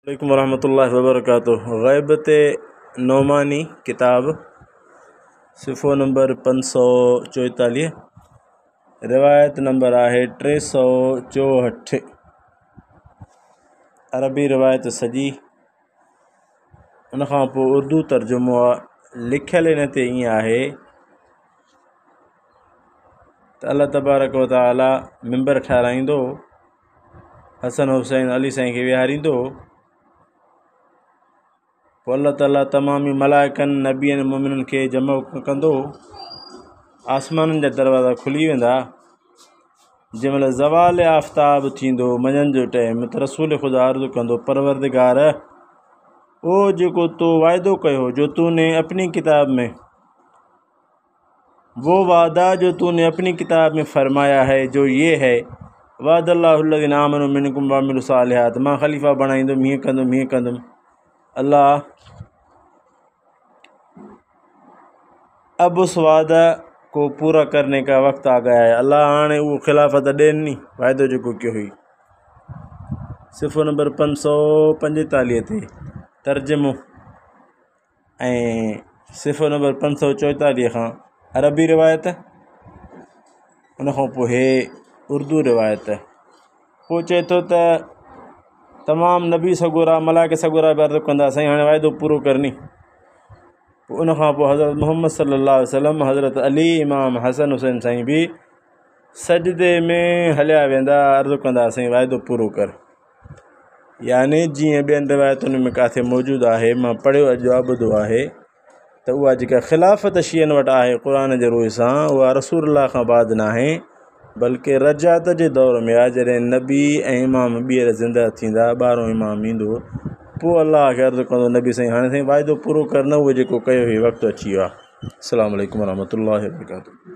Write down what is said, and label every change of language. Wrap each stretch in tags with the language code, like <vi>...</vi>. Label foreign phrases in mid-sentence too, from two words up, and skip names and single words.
<ar>وعليكم ورحمة الله وبركاته.</ar> <sd>ग़ैबत नौमानी किताब सिफ़ो नंबर 544, रिवायत नंबर आहे 364। अरबी रिवायत सॼी, उन खां पोइ उर्दू तर्जुमो आहे। लिखियल इन ते ईअं आहे त अल्लाह तबारक व तआला मिंबर ठाराईंदो, हसन हुसैन अली साईं खे विहारींदो, पोइ अल्लाह ताला तमामी मलाइकनि नबियनि मोमिननि खे जमा कंदो। आसमाननि जा दरवाज़ा खुली वेंदा। जंहिंमहिल ज़वाल आफ़्ताब थींदो मंझंदि जो टाइम, त रसूल ख़ुदा अर्ज़ु कंदो, परवरदिगार, ओ जेको तो वाइदो कयो</sd> <ur>جو تو نے اپنی کتاب میں, وہ وعدہ جو تو نے اپنی کتاب میں فرمایا ہے، جو یہ ہے</ur> <ar>وعد الله الذين آمنوا منكم وعملوا الصالحات,</ar> <sd>मां ख़लीफ़ा बणाईंदुमि, हीअं कंदुमि हीअं कंदुमि।</sd> <ur>اللہ اب اس وعدہ کو پورا کرنے کا وقت آ گیا ہے.</ur> <sd>अल्लाह हाणे उहो खिलाफ़त ॾियनि नी, वाइदो जेको कयो हुई। सिफ़ो नंबर 545 ते तर्जुमो ऐं सिफ़ो नंबर 544 खां अरबी रिवायत, उन खां पोइ हे उर्दू रिवायत। पोइ चए थो त तमामु नबी सगोरा मलाइक सगोरा बि अर्ज़ु कंदा, साईं हाणे वाइदो पूरो करनी। पोइ उन खां पोइ हज़रत मुहम्मद</sd> <ar>صلى الله عليه وسلم,</ar> <sd>हज़रत अली, इमाम हसन हुसैन साईं बि सजदे में हलिया वेंदा, अर्ज़ु कंदा, साईं वाइदो पूरो कर। यानी जीअं ॿियनि रिवायतुनि में किथे मौजूदु आहे, मां पढ़ियो अॼु ॿुधो आहे त उहा जेका ख़िलाफ़त शियनि वटि आहे क़ुर जे रूह सां, उहा रसूलुल्लाह खां बाद न आहे, बल्कि रजात जे दौर में आहे। जॾहिं नबी ऐं इमाम ॿीहर ज़िंदा थींदा, 12हों इमाम ईंदो, पोइ अल्लाह खे अर्ज़ु कंदो, नबी साईं हाणे साईं वाइदो पूरो कर, न उहो जेको कयो हुई वक़्तु अची वियो आहे।</sd> <ar>السلام عليكم ورحمة الله وبركاته.</ar>